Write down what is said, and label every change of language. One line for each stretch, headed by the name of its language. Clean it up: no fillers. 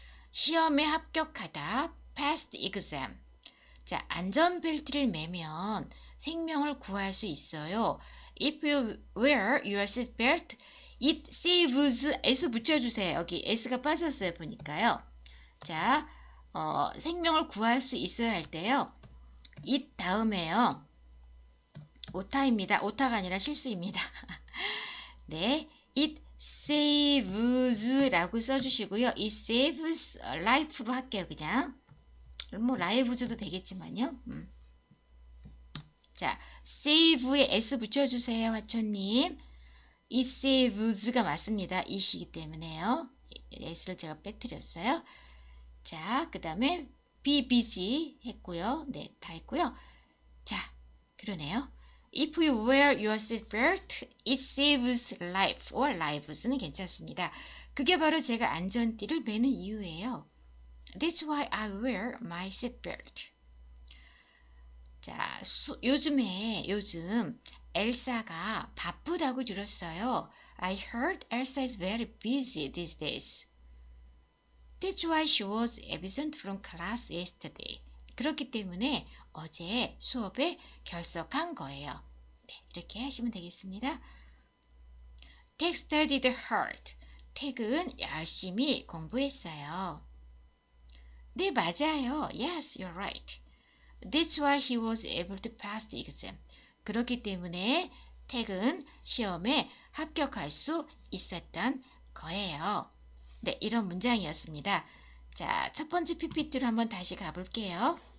Korean: 시험에 합격하다,
English: pass the exam.
Korean: 자, 안전벨트를 매면 생명을 구할 수 있어요.
English: If you wear your seatbelt, it saves.
Korean: S 붙여주세요. 여기 S가 빠졌어요. 보니까요. 자, 생명을 구할 수 있어야 할 때요. it 다음에요. 오타입니다. 오타가 아니라 실수입니다. 네,
English: it saves
Korean: 라고 써주시고요.
English: it saves life로 할게요.
Korean: 그냥 뭐 lives도 되겠지만요. 자, save에 s 붙여주세요. 화초님.
English: it saves
Korean: 가 맞습니다. 이시기 때문에요. s를 제가 빼뜨렸어요. 자, 그 다음에 be busy 했고요. 네, 다 했고요. 자, 그러네요.
English: If you wear your seatbelt, it saves life or lives는 괜찮습니다.
Korean: 그게 바로 제가 안전띠를 매는 이유예요.
English: That's why I wear my seatbelt.
Korean: 자, 요즘 엘사가 바쁘다고 들었어요.
English: I heard Elsa is very busy these days. That's why she was absent from class yesterday.
Korean: 그렇기 때문에 어제 수업에 결석한 거예요. 네, 이렇게 하시면 되겠습니다.
English: Tech studied hard.
Korean: 택은 열심히 공부했어요. 네, 맞아요.
English: Yes, you're right. That's why he was able to pass the exam.
Korean: 그렇기 때문에 택은 시험에 합격할 수 있었던 거예요. 네, 이런 문장이었습니다. 자, 첫 번째 PPT로 한번 다시 가볼게요.